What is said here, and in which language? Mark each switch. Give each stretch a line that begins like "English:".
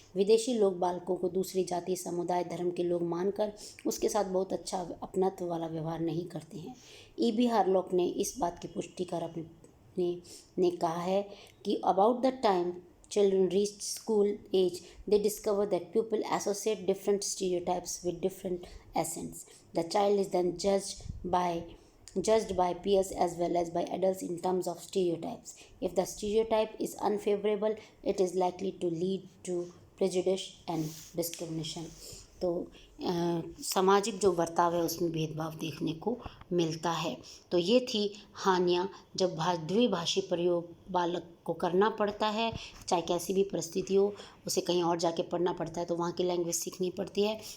Hindi: विदेशी लोग बालकों को दूसरी जाति, समुदाय, धर्म के लोग मानकर उसके साथ बहुत अच्छा अपनत्व वाला व्यवहार नहीं करते हैं। E.B. हार्लॉक ने इस बात की पुष्टि कर अपने ने कहा है कि
English: About the time children reach school age, they discover that people associate different stereotypes with different accents. The child is then judged by peers as well as by adults in terms of stereotypes. If the stereotype is unfavorable, it is likely to lead to prejudice and discrimination.
Hindi: तो सामाजिक जो बर्ताव है उसमें भेदभाव देखने को मिलता है। तो ये थी हानियाँ जब द्विभाषी प्रयोग बालक को करना पड़ता है, चाहे कैसी भी परिस्थिति हो, उसे कहीं और जाके पढ़ना पड़ता है तो वहाँ की लैंग्वेज सीखनी पड़ती है।